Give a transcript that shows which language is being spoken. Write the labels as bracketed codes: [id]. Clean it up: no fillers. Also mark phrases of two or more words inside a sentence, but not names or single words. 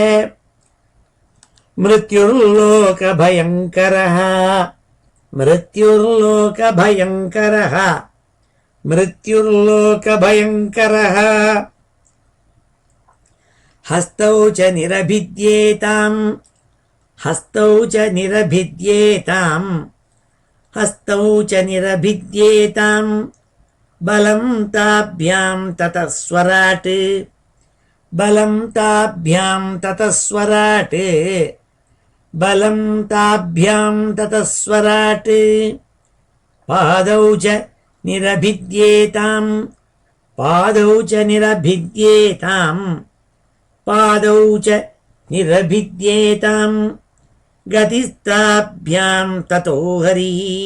[sa] मृत्युर्लोकभयङ्करः मृत्युर्लोकभयङ्करः मृत्युर्लोकभयङ्करः हस्तौ च निरभिद्येताम् हस्तौ च निरभिद्येताम् हस्तौ च निरभिद्येताम् बलं ताभ्यां ततस्स्वराट् बलं ताभ्यां ततस्स्वराट् बलं ताभ्यां ततस्स्वराट् पादौ च निरभिद्येताम् पादौ च निरभिद्येताम् पादौ च निरभिद्येताम् गतिस्ताभ्यां ततो हरिः